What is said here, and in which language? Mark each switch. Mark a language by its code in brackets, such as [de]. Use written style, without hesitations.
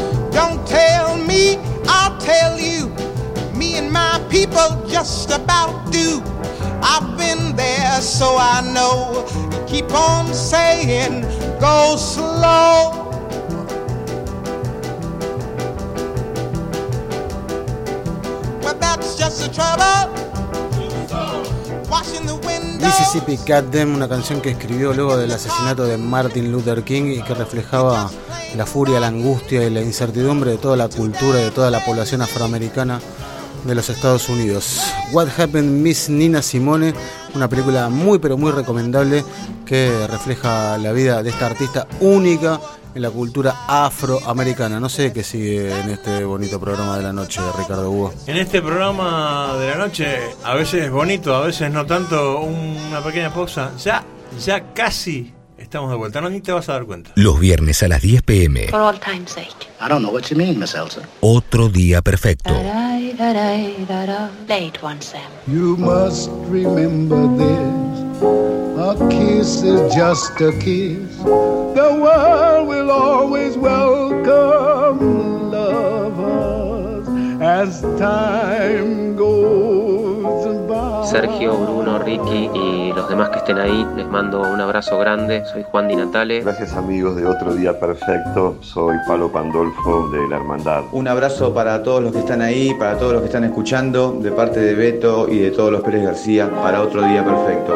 [en] Don't tell me, I'll tell you, me and my people just about do. I've been there so I know, keep on saying, go slow. But that's just the trouble. [es] Mississippi Goddamn, una canción que escribió luego del asesinato de Martin Luther King y que reflejaba la furia, la angustia y la incertidumbre de toda la cultura y de toda la población afroamericana de los Estados Unidos. What Happened Miss Nina Simone, una película muy pero muy recomendable que refleja la vida de esta artista única en la cultura afroamericana. No sé qué sigue en este bonito programa de la noche, Ricardo Hugo. En este programa de la noche, a veces bonito, a veces no tanto, una pequeña pausa. Ya casi estamos de vuelta, no, ni te vas a dar cuenta. Los viernes a las 10 p.m. [en] For all time's sake. I don't know what you mean, Miss Elsa. [es] Otro día perfecto. [en] Late one, Sam. You must remember this. A kiss is just a kiss. The world will always welcome lovers as time goes by. [es] Sergio, Bruno, Ricky y los demás que estén ahí, les mando un abrazo grande. Soy Juan Di Natale. Gracias, amigos de Otro Día Perfecto. Soy Pablo Pandolfo de La Hermandad. Un abrazo para todos los que están ahí, para todos los que están escuchando, de parte de Beto y de todos los Pérez García, para Otro Día Perfecto.